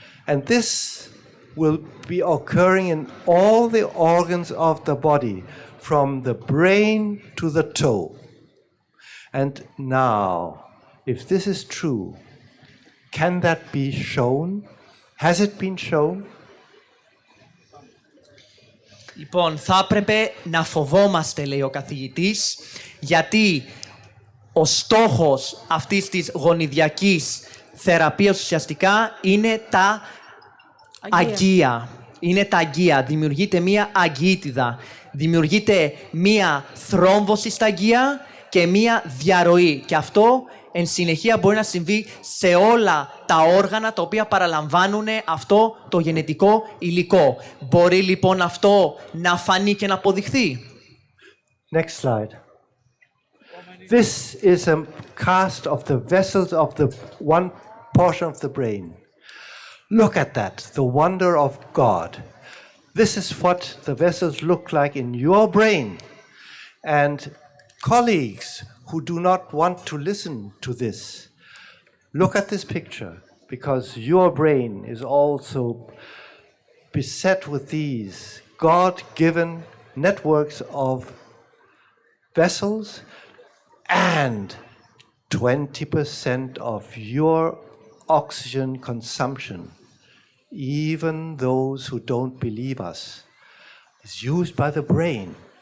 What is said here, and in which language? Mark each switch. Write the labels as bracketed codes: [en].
[en] And this will be occurring in all the organs of the body, from the brain to the toe. And now, if this is true, can that be shown? Has it been shown? [el] Λοιπόν, θα έπρεπε να φοβόμαστε, λέει ο καθηγητής, γιατί ο στόχος αυτής της γονιδιακής θεραπείας ουσιαστικά είναι τα αγκία. Είναι τα αγκία. Δημιουργείται μία αγκίτιδα. Δημιουργείται μία θρόμβωση στα αγκία και μία διαρροή. Και αυτό εν συνεχεία μπορεί να συμβεί σε όλα τα όργανα τα οποία παραλαμβάνουν αυτό το γενετικό υλικό. Μπορεί λοιπόν αυτό να φανεί και να αποδειχθεί. [en] Next slide. This is a cast of the vessels of the one portion of the brain. Look at that, the wonder of God. This is what the vessels look like in your brain. And colleagues who do not want to listen to this, look at this picture, because your brain is also beset with these God-given networks of vessels, and 20% of your oxygen consumption, even those who don't believe us, is used by the brain.